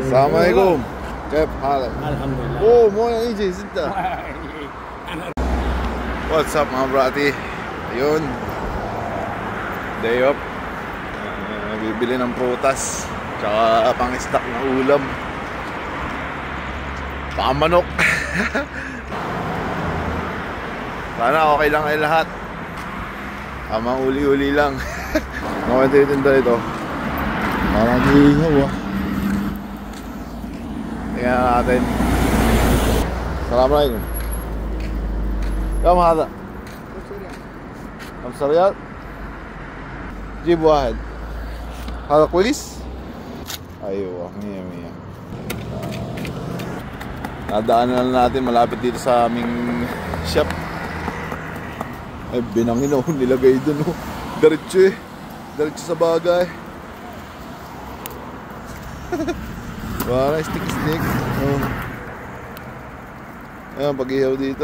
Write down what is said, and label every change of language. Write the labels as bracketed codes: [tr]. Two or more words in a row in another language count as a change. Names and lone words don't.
[ar] السلام عليكم. كيف حالك؟ الحمد لله. اوه مو يجي ستة. [en] What's up [tl] mga brati? Ayun, day off. Bibili ng prutas tsaka pang stock na ulam, pamanok. Sana okay lang ay lahat. Mga uli-uli lang. Mga titinda ito. Parang ihaw ah. Tingnan natin. [ar] Assalamualaikum. كم هذا؟ 5 ريال. جيب واحد. هذا كويس؟ ايوه 100. [tl] Nadaanan na natin malapit dito sa aming shop. Ay binangin oh, nilagay dun oh. Diretso eh. Diretso sa bagay. Parang stick. Oh. Ayan, pag-ihaw dito.